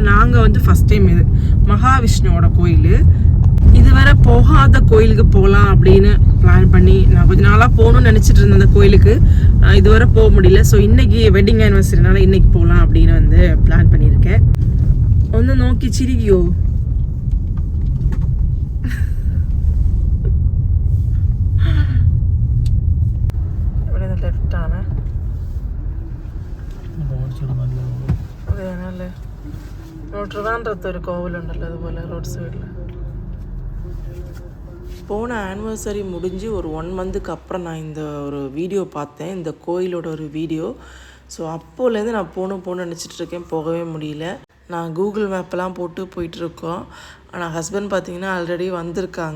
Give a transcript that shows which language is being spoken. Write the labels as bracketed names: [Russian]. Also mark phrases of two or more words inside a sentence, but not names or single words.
[Tamil] நாங்கள் வந்து [English] first time [Tamil] இது மகாவிஷ்ணுவோட கோயில். இதுவரை போகாத கோயிலுக்கு போகலாம் அப்படின்னு பிளான் பண்ணி நான் கொஞ்சம் நாளாக போகணும்னு நினச்சிட்டு இருந்தேன் அந்த கோயிலுக்கு. இதுவரை போக முடியல. ஸோ இன்றைக்கி [English] wedding anniversaryனால [Tamil] இன்றைக்கி போகலாம் அப்படின்னு வந்து பிளான் பண்ணியிருக்கேன். ஒன்று நோக்கி சிரிக்கியோ. [Malayalam] ലെഫ്റ്റാണ്. അതേനല്ലേ ട്രിവാൻഡ്രത്ത് ഒരു കോവിലുണ്ടല്ലോ അതുപോലെ [English] road sideൽ. [Tamil] போன ஆனிவர்சரி முடிஞ்சு ஒரு 1 மந்த்துக்கு அப்புறம் நான் இந்த ஒரு வீடியோ பார்த்தேன், இந்த கோயிலோட ஒரு வீடியோ. ஸோ அப்போலேருந்து நான் போகணும்னு நினச்சிட்ருக்கேன், போகவே முடியல. நான் கூகுள் மேப்பெல்லாம் போட்டு போயிட்டுருக்கோம். ஆனால் ஹஸ்பண்ட் பார்த்திங்கன்னா ஆல்ரெடி வந்திருக்காங்க.